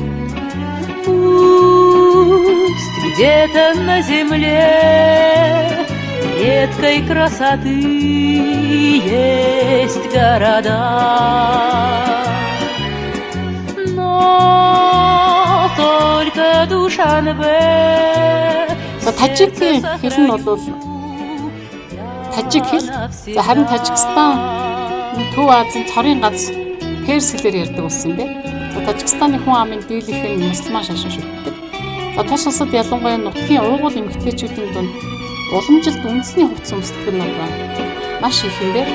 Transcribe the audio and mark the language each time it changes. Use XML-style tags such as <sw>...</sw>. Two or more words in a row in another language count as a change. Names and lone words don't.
<ru>Пусть где-то на земле редкой красоты есть города, но только Душанбе.</ru> <mn>Тажикийн хэл нь бол тажик хэл. За харин Тажикстан Төв Азийн цорын ганц перс хэлээр ярьдаг болсон юм байна. Тажикстаны хүн амын дийлэнх нь мусульман шашин шүтдэг. За тус улсад ялангуяа нутгийн уугуул эмэгтэйчүүдийн дунд уламжилт үндэсний хувцас өмсдөг нь маш их юм байна.</mn>